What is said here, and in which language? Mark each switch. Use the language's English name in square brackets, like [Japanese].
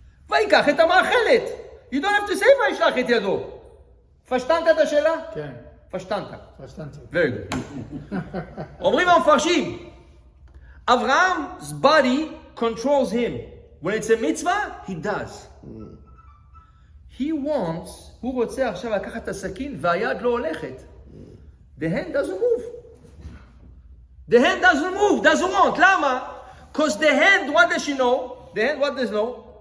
[Hebrew] ויקח את המאכלת. [English] You don't have to say [Hebrew] וישלח את ידו. פשטנת את השאלה? כן. פשטנת. פשטנתי. [English] Very good. [Hebrew] אומרים המפרשים, [English] Abraham's body controls him. When it's a mitzvah, he does. He wants, [Hebrew] הוא רוצה עכשיו לקחת את הסכין והיד לא הולכת. [English] The hand doesn't move. The hand doesn't move, doesn't want. למה? Because the hand, what does she know? The hand, what does it know?